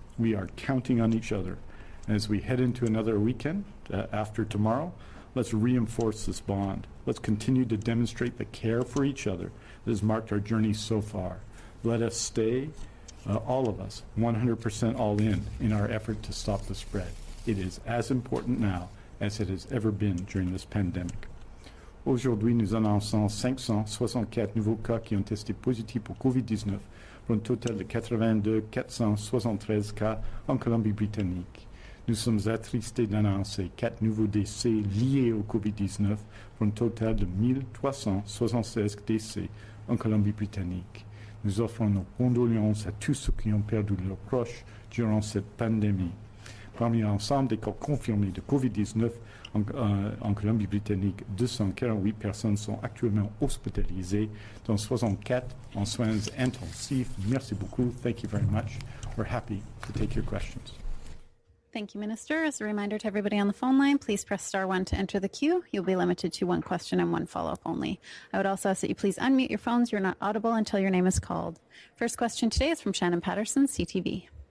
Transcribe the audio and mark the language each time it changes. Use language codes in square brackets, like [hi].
[en] We are counting on each other. And as we head into another weekend after tomorrow, let's reinforce this bond. Let's continue to demonstrate the care for each other that has marked our journey so far. Let us stay, all of us, 100% all in our effort to stop the spread. It is as important now as it has ever been during this pandemic. [fr] Aujourd'hui, nous annonçons 564 nouveaux cas qui ont testé positifs pour COVID-19 pour un total de 82 473 cas en Colombie-Britannique. Nous sommes attristés d'annoncer 4 nouveaux décès liés au COVID-19 pour un total de 1376 décès en Colombie-Britannique. Nous offrons nos condoléances à tous ceux qui ont perdu leurs proches durant cette pandémie. Parmi l'ensemble des cas confirmés de COVID-19 en Colombie-Britannique, 248 personnes sont actuellement hospitalisées, dont 64 en soins intensifs. Merci beaucoup. [en] Thank you very much. We're happy to take your questions. Thank you, Minister. As a reminder to everybody on the phone line, please press star 1 to enter the queue. You'll be limited to 1 question and 1 follow-up only. I would also ask that you please unmute your phones. You're not audible until your name is called. First question today is from Shannon Patterson, CTV.